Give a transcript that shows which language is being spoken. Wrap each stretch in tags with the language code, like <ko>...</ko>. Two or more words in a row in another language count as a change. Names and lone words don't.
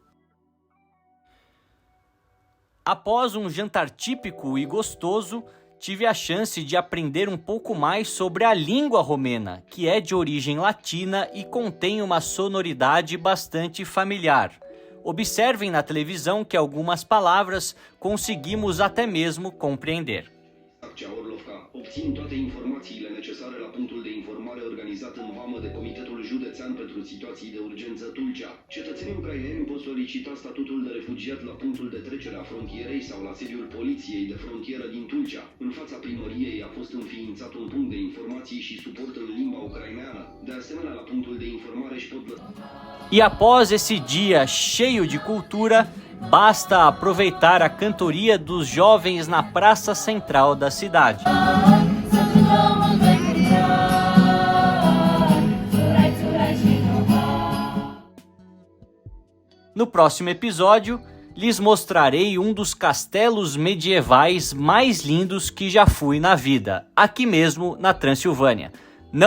<pt>Após um jantar típico e gostoso, tive a chance de aprender um pouco mais sobre a língua romena, que é de origem latina e contém uma sonoridade bastante familiar. Observem na televisão que algumas palavras conseguimos até mesmo compreender.</pt> <ro>Obțin toate informațiile necesare la punctul de informare organizat în vamă de Comitetul Județean pentru Situații de Urgență Tulcea. Cetățenii ucraineni pot solicita statutul de refugiat la punctul de trecere a frontierei sau la sediul Poliției de Frontieră din Tulcea. În fața primăriei a fost înființat un punct de informații și suport în limba ucraineană. De asemenea, la punctul de informare își pot...</ro> <pt>E após esse dia cheio de cultura, basta aproveitar a cantoria dos jovens na praça central da cidade. No próximo episódio, lhes mostrarei um dos castelos medievais mais lindos que já fui na vida, aqui mesmo na Transilvânia.</pt>